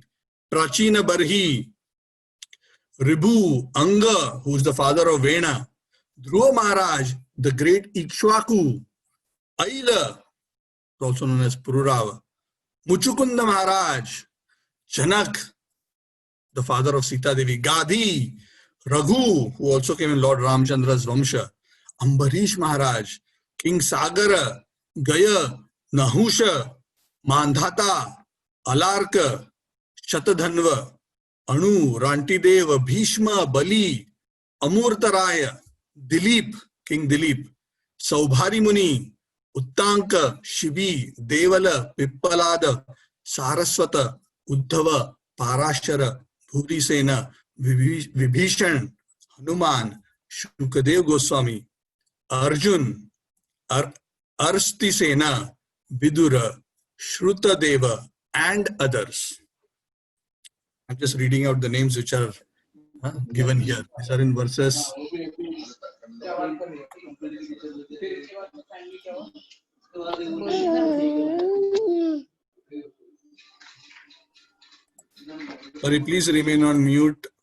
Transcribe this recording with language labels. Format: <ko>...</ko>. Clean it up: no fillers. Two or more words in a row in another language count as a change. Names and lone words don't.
<en>Prachina Barhi, Ribhu, Anga, who is the father of Vena, Dhruva Maharaj, the great Ikshwaku, Aila, also known as Pururava, Muchukunda Maharaj, Janak, the father of Sita Devi, Gadhi, Raghu, who also came in Lord Ramchandra's Vamsha, Ambarish Maharaj, King Sagara, Gaya, Nahusha, Mandhata, Alarka, Shatadhanva, Anu, Rantideva, Bhishma, Bali, Amurtaraya, Dilip, King Dilip, Saubhari Muni, Uttanka, Shibi, Devala, Pippalada, Saraswata, Uddhava, Parashara, Bhurisena, Vibhishan, Hanuman, Shukadev Goswami, Arjun, Arstisena, Vidura, Shrutadeva, and others. I'm just reading out the names which are given here. These are in verses. Sorry, please remain on mute.</en>